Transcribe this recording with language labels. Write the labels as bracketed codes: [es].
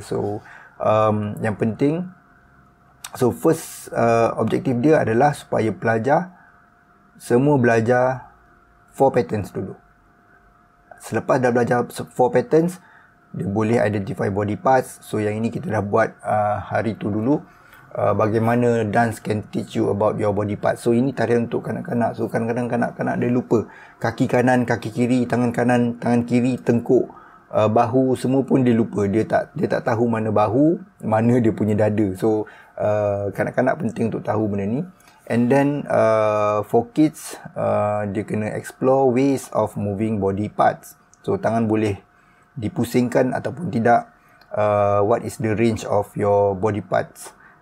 [ms] So yang penting, so first objektif dia adalah supaya pelajar semua belajar 4 patterns dulu. Selepas dah belajar 4 patterns, dia boleh identify body parts. So yang ini kita dah buat hari tu dulu. [en] Bagaimana dance can teach you about your body parts. [ms] So ini tarian untuk kanak-kanak. So kadang-kadang kanak-kanak dia lupa. Kaki kanan, kaki kiri, tangan kanan, tangan kiri, tengkuk, bahu, semua pun dia lupa. Dia tak tahu mana bahu, mana dia punya dada. So kanak-kanak penting untuk tahu benda ni. [en] And then for kids, [ms] dia kena [en] explore ways of moving body parts. [ms] So tangan boleh dipusingkan ataupun tidak. [en] What is the range of your body parts.